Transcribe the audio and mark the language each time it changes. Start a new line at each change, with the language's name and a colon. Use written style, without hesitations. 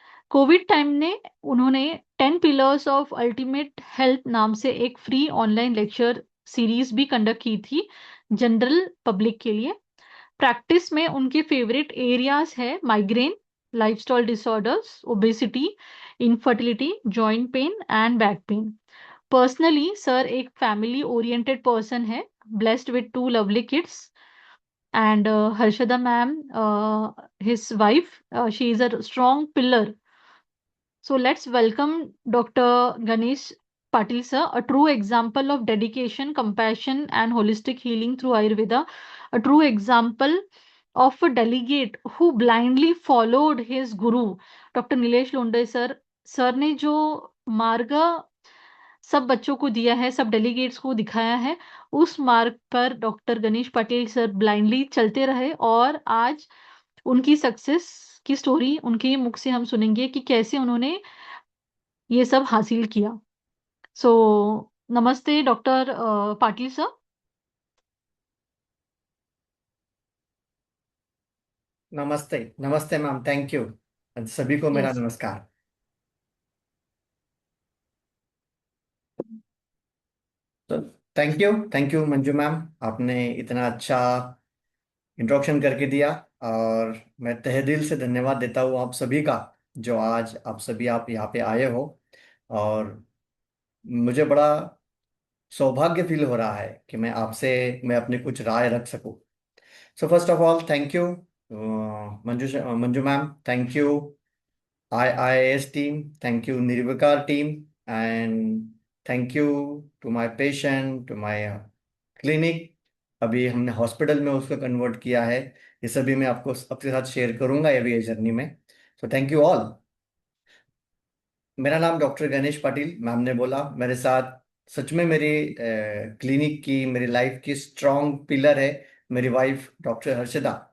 Hindi: Covid time ने उन्होंने 10 pillars of ultimate health नाम से एक फ्री ऑनलाइन लेक्चर सीरीज भी कंडक्ट की थी जनरल पब्लिक के लिए। प्रैक्टिस में उनके फेवरेट एरियाज है migraine, lifestyle disorders, obesity, infertility, joint pain and back pain. Personally sir एक फैमिली ओरिएंटेड पर्सन है,
English: blessed with two lovely kids, and Harshada ma'am, his wife, she is a strong pillar. So let's welcome Dr. Ganesh Patil sir, a true example of dedication, compassion, and holistic healing through Ayurveda, a true example of a delegate who blindly followed his guru, Dr. Nilesh Lunde sir.
Hindi: Sir ने जो मार्ग सब बच्चों को दिया है, सब delegates को दिखाया है, उस मार्ग पर doctor Ganesh Patel sir blindly चलते रहे और आज उनकी सक्सेस की स्टोरी उनके मुख से हम सुनेंगे कि कैसे उन्होंने ये सब हासिल किया। सो नमस्ते डॉक्टर पाटिल सर। नमस्ते। नमस्ते मैम, थैंक यू। सभी को मेरा
English: Yes.
Hindi: नमस्कार। तो थैंक यू मंजू मैम, आपने इतना अच्छा इंट्रोडक्शन करके दिया। और मैं तहे दिल से धन्यवाद देता हूँ आप सभी का, जो आज आप यहाँ पे आए हो। और मुझे बड़ा सौभाग्य फील हो रहा है कि मैं अपनी कुछ राय रख सकूं।
English: So first of all thank you Manju ma'am, thank you IIS team, thank you Nirvikar team, and thank you to my patient, to my clinic।
Hindi: अभी हमने हॉस्पिटल में उसको कन्वर्ट किया है। ये सभी मैं आपके साथ शेयर करूंगा अभी ये जर्नी में। So thank you all. मेरा नाम डॉक्टर गणेश पाटिल, मैम ने बोला मेरे साथ। सच में मेरी क्लिनिक की, मेरी लाइफ की स्ट्रॉन्ग पिलर है मेरी वाइफ डॉक्टर हर्षदा।